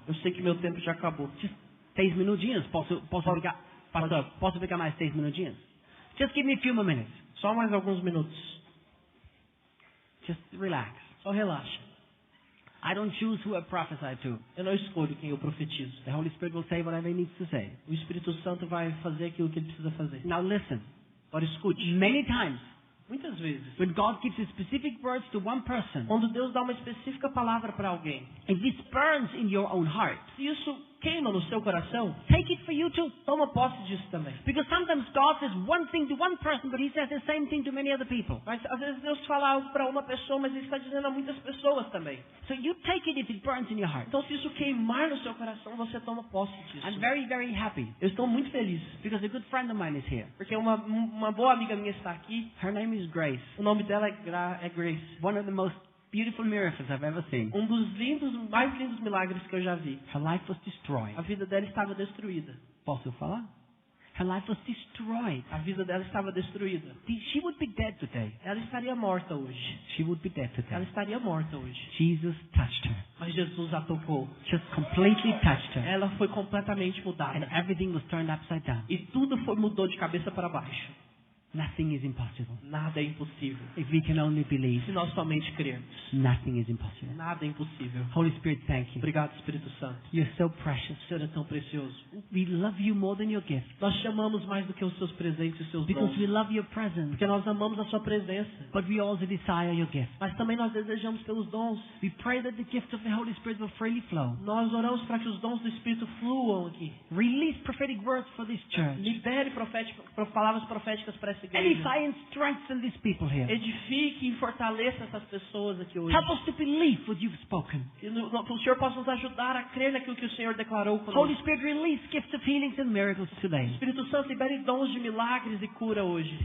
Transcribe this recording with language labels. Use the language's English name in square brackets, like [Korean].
[Portuguese] Eu sei que meu tempo já acabou. Just 6 minutinhos. Posso ficar, pastor, posso ficar mais 6 minutinhos? [English] Just give me a few more minutes. [Portuguese] Só mais alguns minutos. [English] Just relax. [Portuguese] Só relaxa. [English] I don't choose who I prophesy to. [Portuguese] Eu não escolho quem eu profetizo. [English] The Holy Spirit will say whatever He needs to say. [Portuguese] O Espírito Santo vai fazer aquilo que ele precisa fazer. [English] Now listen. [Portuguese] Agora escute. [English] Many times, [Portuguese] Muitas vezes, [English] when God gives specific words to one person, [Portuguese] quando Deus dá uma específica palavra para alguém, [English] if this burns in your own heart, [Portuguese] se isso queima no seu coração, [English] take it for you too. [Portuguese] toma posse disso também. [English] Because sometimes God says one thing to one person, but He says the same thing to many other people. [Portuguese] Mas às vezes Deus fala algo para uma pessoa, mas Ele está dizendo a muitas pessoas também. [English] So you take it if it burns in your heart. [Portuguese] Então se isso queimar no seu coração, você toma posse disso. [English] I'm very, very happy [Portuguese] Eu estou muito feliz, [English] because a good friend of mine is here. [Portuguese] porque uma boa amiga minha está aqui. [English] Her name is Grace. [Portuguese] O nome dela é Grace. [English] One of the most beautiful miracles I've ever seen. [Portuguese] Um dos mais lindos milagres que eu já vi. [English] Her life was destroyed. [Portuguese] A vida dela estava destruída. Posso falar? [English] Her life was destroyed. [Portuguese] A vida dela estava destruída. [English] She would be dead today. [Portuguese] Ela estaria morta hoje. [English] She would be dead [Portuguese] Ela [English] today. [Portuguese] estaria morta hoje. [English] Jesus touched her. [Portuguese] Mas Jesus a tocou. [English] Just completely touched her. [Portuguese] Ela foi completamente [English] And [Portuguese] mudada. [English] everything was turned upside down. [Portuguese] E tudo mudou de cabeça para baixo. [English] Nothing is impossible. [Portuguese] Nada é impossível. [English] If we can only believe, [Portuguese] Se nós somente crermos. [English] nothing is impossible. [Portuguese] Nada é impossível. [English] Holy Spirit, thank you. [Portuguese] Obrigado, Espírito Santo. [English] You're so precious. [Portuguese] O Senhor é tão precioso. [English] We love you more than your gift. [Portuguese] Nós te amamos mais do que os seus presentes e os seus [English] Because [Portuguese] dons. [English] we love your presence. [Portuguese] Porque nós amamos a sua presença. [English] But we also desire your gift. [Portuguese] Mas também nós desejamos pelos dons. [English] We pray that the gift of the Holy Spirit will freely flow. [Portuguese] Nós oramos para que os dons do Espírito fluam aqui. [English] Release prophetic words for this church. [Portuguese] Libere palavras proféticas para essa igreja. [English] Edify and strengthen these people here. [Portuguese] Edifique e fortaleça essas pessoas aqui hoje. [English] Help us to believe what you've spoken. [Portuguese] Que o Senhor possa nos ajudar a crer naquilo que o Senhor declarou [English] Holy [Portuguese] conosco. [English] Spirit, release gifts of healings and miracles today. [Portuguese] Espírito Santo, libere dons de milagres e cura hoje.